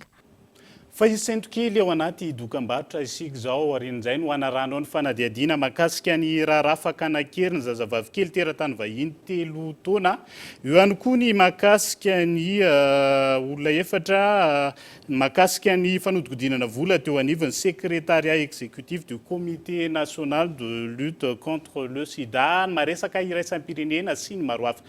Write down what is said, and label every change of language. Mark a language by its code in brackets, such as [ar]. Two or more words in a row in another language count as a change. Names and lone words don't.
[mg] Fa isento kely ao anaty dokam-barotra isika izao arin'izay no hanarano ny fanadihadiana mahakasika ny raharaha fakanakeriny zazavavy kely teratany vahiny 3 taona. Eo ihany koa ny mahakasika ny olona efatra mahakasika ny fanodikodinana vola teo anivon'ny secrétariat exécutif du comité national de lutte contre le sida maresaka iraisam-pirenena sy ny maro hafa.